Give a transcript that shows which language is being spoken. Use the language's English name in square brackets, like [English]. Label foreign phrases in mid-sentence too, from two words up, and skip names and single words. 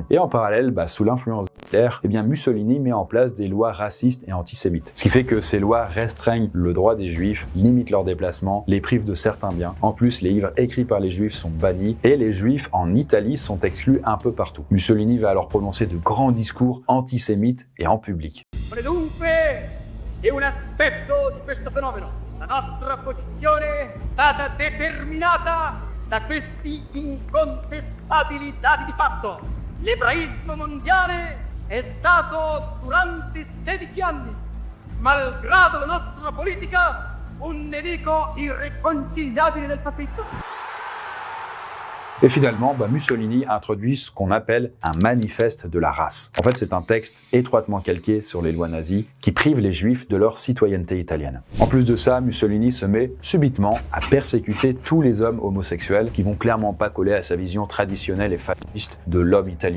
[French] Et en parallèle, sous l'influence d'Hitler, Mussolini met en place des lois racistes et antisémites. Ce qui fait que ces lois restreignent le droit des juifs, limitent leurs déplacements, les privent de certains biens. En plus, les livres écrits par les juifs sont bannis et les juifs en Italie sont exclus un peu partout. Mussolini va alors prononcer de grands discours antisémites et en public. [Italian] Dunque, è un aspetto di questo fenomeno. La nostra posizione è stata determinata da questi incontestabili dati di fatto. L'ebraismo mondiale è stato durante 16 anni, malgrado la nostra politica, un nemico irriconciliabile del papizo. [French] Et finalement, Mussolini introduit ce qu'on appelle un manifeste de la race. En fait, c'est un texte étroitement calqué sur les lois nazies qui privent les juifs de leur citoyenneté italienne. En plus de ça, Mussolini se met subitement à persécuter tous les hommes homosexuels qui vont clairement pas coller à sa vision traditionnelle et fasciste de l'homme italien.